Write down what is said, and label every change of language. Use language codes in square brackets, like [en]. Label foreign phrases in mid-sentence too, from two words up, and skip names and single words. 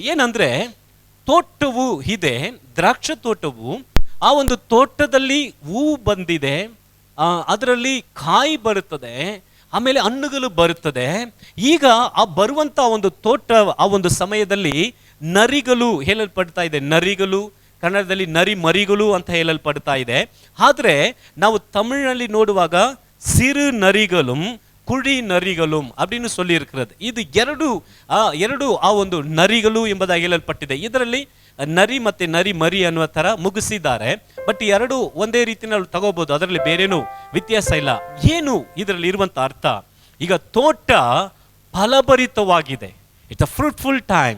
[kn] ಏನಂದ್ರೆ, ತೋಟವು ಇದೆ, ದ್ರಾಕ್ಷ ತೋಟವು, ಆ ಒಂದು ತೋಟದಲ್ಲಿ ಹೂವು ಬಂದಿದೆ, ಅದರಲ್ಲಿ ಕಾಯಿ ಬರುತ್ತದೆ, ಆಮೇಲೆ ಹಣ್ಣುಗಳು ಬರುತ್ತದೆ. ಈಗ ಆ ಬರುವಂತ ಒಂದು ತೋಟ, ಆ ಒಂದು ಸಮಯದಲ್ಲಿ ನರಿಗಳು ಹೇಳಲ್ಪಡ್ತಾ ಇದೆ. ನರಿಗಳು ಕನ್ನಡದಲ್ಲಿ ನರಿ ಮರಿಗಳು ಅಂತ ಹೇಳಲ್ಪಡ್ತಾ ಇದೆ. ಆದ್ರೆ ನಾವು ತಮಿಳಿನಲ್ಲಿ ನೋಡುವಾಗ ಸಿರು ನರಿಗಳು ಕುಳಿ ನರಿಗಳು [ta] அப்படின்னு சொல்லி இருக்கிறது. [kn] ಇದು ಎರಡು ಆ ಒಂದು ನರಿಗಳು ಎಂಬುದಾಗಿ ಹೇಳಲ್ಪಟ್ಟಿದೆ. ಇದರಲ್ಲಿ ನರಿ ಮತ್ತೆ ನರಿ ಮರಿ ಅನ್ನುವ ತರ ಮುಗಿಸಿದ್ದಾರೆ. ಬಟ್ ಎರಡು ಒಂದೇ ರೀತಿಯಲ್ಲಿ ತಗೋಬಹುದು, ಅದರಲ್ಲಿ ಬೇರೇನು ವ್ಯತ್ಯಾಸ ಇಲ್ಲ. ಏನು ಇದರಲ್ಲಿ ಇರುವಂತ ಅರ್ಥ? ಈಗ ತೋಟ ಫಲಭರಿತವಾಗಿದೆ, [en] it's a fruitful time.